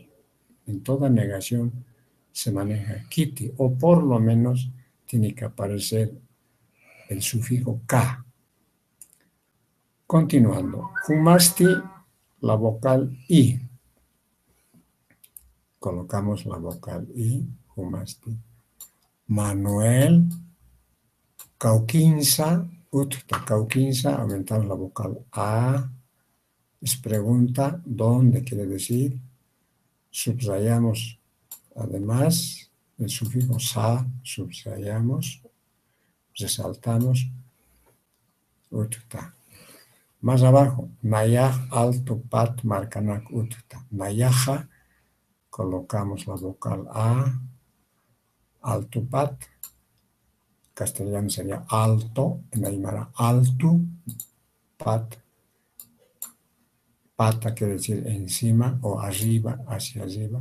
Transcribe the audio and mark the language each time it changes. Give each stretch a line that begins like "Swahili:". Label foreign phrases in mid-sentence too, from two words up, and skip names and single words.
Spanish: En toda negación se maneja kiti, o por lo menos tiene que aparecer el sufijo ka. Continuando, humasti, la vocal i. Colocamos la vocal i, humasti. Manuel,
Aymara: cauquinza, utta, cauquinza,
Spanish: aumentamos la vocal a. Es pregunta, ¿dónde quiere decir? Subrayamos además el sufijo sa, subrayamos, resaltamos, utta. Más abajo,
Aymara: nayaj alto pat marcanak utta.
Spanish: Nayaja, colocamos la vocal a,
Aymara: alto pat,
Spanish: castellano sería alto, en aymara alto, pat, pata quiere decir encima o arriba, hacia arriba.